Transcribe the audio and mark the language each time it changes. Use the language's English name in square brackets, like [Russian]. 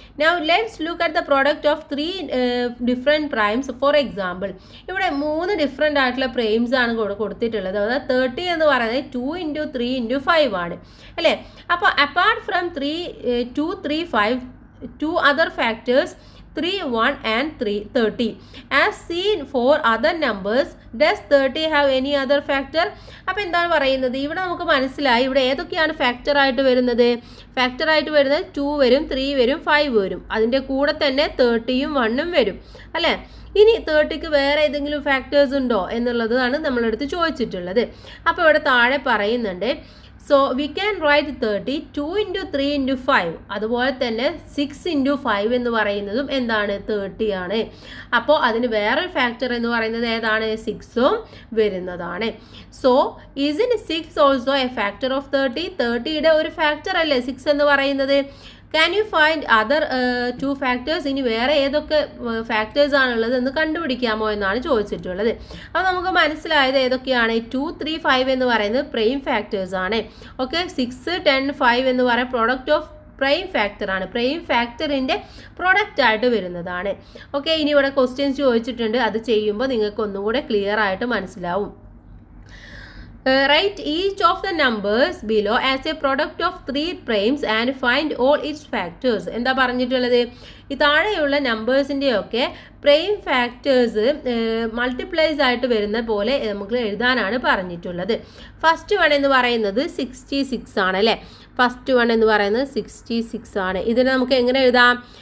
[English] Now let's look at the product of 3 different primes. [Malayalam] For example ഇവിടെ 3 different ആയിട്ടുള്ള primes ആണ് കൊടുത്തിട്ടുള്ളത്. അതായത് 30 എന്ന് പറയുന്നത് 2 ഇൻറ്റു 3 ഇൻറ്റു 5 ആണ് അല്ലേ. [English] അപ്പോൾ apart from 2, 3, 5, 2 other factors 3, 1 and 30. As seen for other numbers, does 30 have any other factor? [Malayalam] അപ്പോൾ എന്താണ് പറയുന്നത്? ഇവിടെ നമുക്ക് മനസ്സിലായി ഇവിടെ ഏതൊക്കെയാണ് ഫാക്ടർ ആയിട്ട് വരുന്നത്. ഫാക്ടർ ആയിട്ട് വരുന്നത് 2 വരും, 3 വരും, 5 വരും. അതിൻ്റെ കൂടെ തന്നെ 30യും 1ഉം വരും അല്ലേ. ഇനി 30ക്ക് വേറെ ഏതെങ്കിലും ഫാക്ടേഴ്സ് ഉണ്ടോ എന്നുള്ളതാണ് നമ്മളെടുത്ത് ചോദിച്ചിട്ടുള്ളത്. അപ്പോൾ ഇവിടെ താഴെ പറയുന്നുണ്ട്. [English] so we can write [Malayalam] 30, 2 into 3 into 5. അതുപോലെ തന്നെ 6 ഇൻറ്റു 5 എന്ന് പറയുന്നതും എന്താണ്? 30 ആണ്. അപ്പോൾ അതിന് വേറൊരു ഫാക്ടർ എന്ന് പറയുന്നത് ഏതാണ്? 6ഉം വരുന്നതാണ്. [English] So is in 6 also a factor of 30? [Malayalam] 30യുടെ ഒരു ഫാക്ടർ അല്ലേ 6 എന്ന് പറയുന്നത്. [English] Can you find other 2 factors? [Malayalam] ഇനി വേറെ ഏതൊക്കെ ഫാക്ടേഴ്സ് ആണുള്ളത് എന്ന് കണ്ടുപിടിക്കാമോ എന്നാണ് ചോദിച്ചിട്ടുള്ളത്. അപ്പോൾ നമുക്ക് മനസ്സിലായത് ഏതൊക്കെയാണ്? 2, 3, 5 എന്ന് പറയുന്നത് പ്രൈം ഫാക്ടേഴ്സ് ആണ്. ഓക്കെ, 6, 10, 5 എന്ന് പറയുന്നത് [English] product of prime factor [Malayalam] ആണ്. പ്രൈം ഫാക്ടറിൻ്റെ പ്രൊഡക്റ്റ് ആയിട്ട് വരുന്നതാണ്. ഓക്കെ, ഇനി ഇവിടെ ക്വസ്റ്റ്യൻസ് ചോദിച്ചിട്ടുണ്ട്. അത് ചെയ്യുമ്പോൾ നിങ്ങൾക്ക് ഒന്നും കൂടെ ക്ലിയർ ആയിട്ട് മനസ്സിലാവും. [English] Write each of the numbers below as a product of 3 primes and find all its factors. [Malayalam] എന്താ പറഞ്ഞിട്ടുള്ളത്? ഈ താഴെയുള്ള നമ്പേഴ്സിൻ്റെയൊക്കെ പ്രൈം ഫാക്ടേഴ്സ് മൾട്ടിപ്ലൈസ് ആയിട്ട് വരുന്ന പോലെ നമുക്ക് എഴുതാനാണ് പറഞ്ഞിട്ടുള്ളത്. ഫസ്റ്റ് വൺ എന്ന് പറയുന്നത് 66 ആണ് അല്ലേ. ഫസ്റ്റ് വൺ എന്ന് പറയുന്നത് 66 ആണ്. ഇതിനെ നമുക്ക് എങ്ങനെ എഴുതാം?